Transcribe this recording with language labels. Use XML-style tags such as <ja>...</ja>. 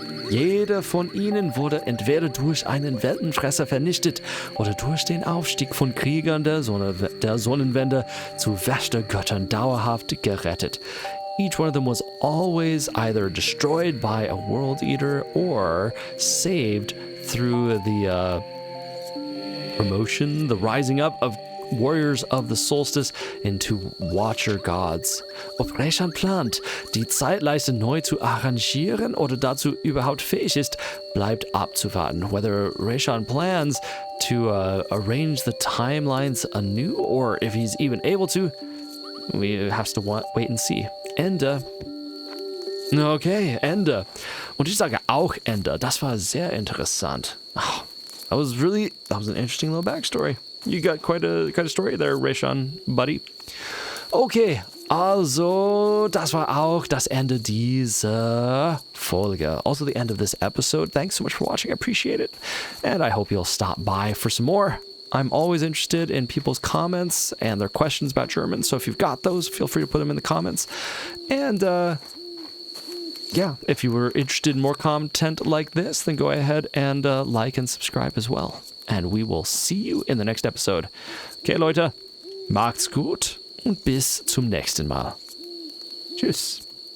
<de>Jeder von ihnen wurde entweder durch einen Weltenfresser vernichtet oder durch den Aufstieg von Kriegern der Sonnenwende zu Wächtergöttern dauerhaft gerettet.</de> <en>Each one of them was always either destroyed by a world eater or saved through the promotion, the rising up of warriors of the solstice into Watcher Gods.</en> <de>Ob Reshan plant, die Zeitleiste neu zu arrangieren oder dazu überhaupt fähig ist, bleibt abzuwarten.</de> <en>Whether Reshan plans to arrange the timelines anew or if he's even able to, we have to wait and see.</en> <de>Ende. Okay, Ende. Und ich sage auch Ende. Das war sehr interessant.</de> <en>Oh, that was an interesting little backstory. You got quite a story there, Reshan, buddy.</en> <de>Okay, also, das war auch das Ende dieser Folge.</de> <en>Also the end of this episode. Thanks so much for watching. I appreciate it. And I hope you'll stop by for some more. I'm always interested in people's comments and their questions about German. So if you've got those, feel free to put them in the comments. And, yeah, if you were interested in more content like this, then go ahead and like and subscribe as well. And we will see you in the next episode.</en> <de>Okay, Leute, macht's gut und bis zum nächsten Mal. Tschüss.</de>